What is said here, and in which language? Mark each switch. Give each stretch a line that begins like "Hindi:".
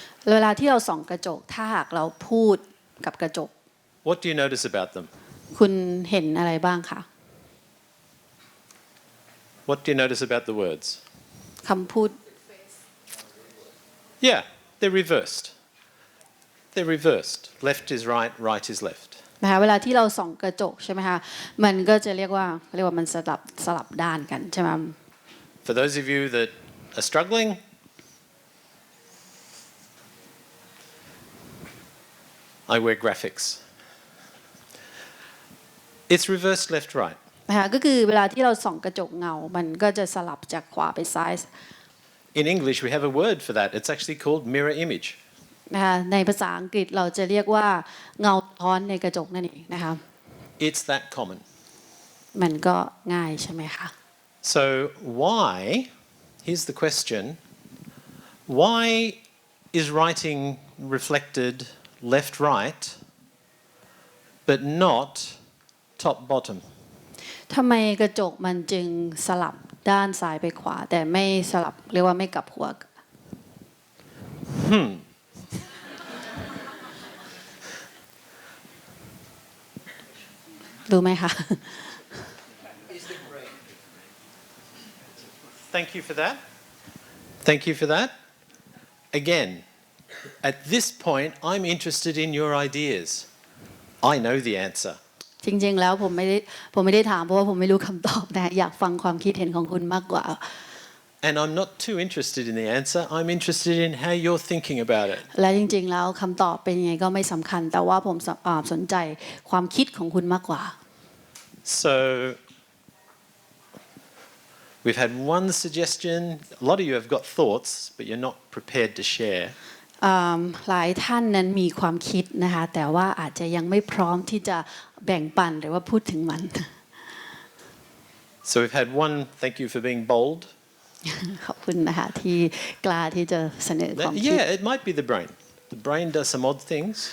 Thai: เวลาที่เราส่องกระจกถ้าหากเราพูดกับกระจก
English: what do you notice about them?
Thai: คุณเห็นอะไรบ้างคะ
English: What do you notice about the words?
Thai: คำพูด
English: Yeah, they're reversed. They're reversed. Left is right, right is left.
Thai: นะคะเวลาที่เราส่องกระจกใช่ไหมคะมันก็จะเรียกว่ามันสลับด้านกันใช่ไหม
English: For those of you that are struggling, I wear graphics. It's reversed left right.
Thai: นะคะก็คือเวลาที่เราส่องกระจกเงามันก็จะสลับจากขวาไปซ้าย
English: In English, we have a word for that. It's actually called mirror image.
Thai: นะคะในภาษาอังกฤษเราจะเรียกว่าเงาสะท้อนในกระจกนั่นเองนะคะ
English: It's that common.
Thai: มันก็ง่ายใช่ไหมคะ
English: So why, here's the question, why is writing reflected left right but not top bottom?
Thai: ทำไมกระจกมันจึงสลับ ด้านซ้ายไปขวาแต่ไม่สลับเรียกว่าไม่กลับหัวรู้ไหมคะ
English: Thank you for that. Thank you for that. Again, at this point, I'm interested in your ideas. I know the answer.
Thai: จริงๆแล้วผมไม่ได้ถามเพราะว่าผมไม่รู้คำตอบนะอยากฟังความคิดเห็นของคุณมากกว่า
English: And I'm not too interested in the answer. I'm interested in how you're thinking about it.
Thai: และจริงๆแล้วคำตอบเป็นยังไงก็ไม่สำคัญแต่ว่าผมสนใจความคิดของคุณมากกว่า
English: So we've had one suggestion. A lot of you have got thoughts, but you're not prepared to share.
Thai: หลายท่านนั้นมีความคิดนะคะแต่ว่าอาจจะยังไม่พร้อมที่จะแบ่งปันหรือว่าพูดถึงมัน
English: So we've had one. Thank you for being bold.
Thai: ขอบคุณนะคะที่กล้าที่จะเสนอความคิด
English: Yeah, it might be the brain. The brain does some odd things.